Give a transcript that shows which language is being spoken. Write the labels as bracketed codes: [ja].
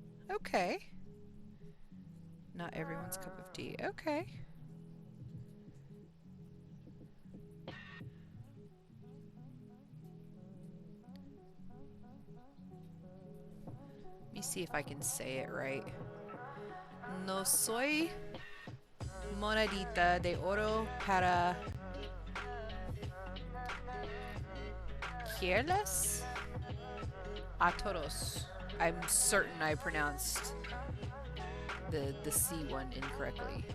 [en] Okay. Not everyone's cup of tea. Okay. Let me see if I can say it right. [es] No soy monedita de oro para quererles a todos. [en] I'm certain I pronounced the C one incorrectly.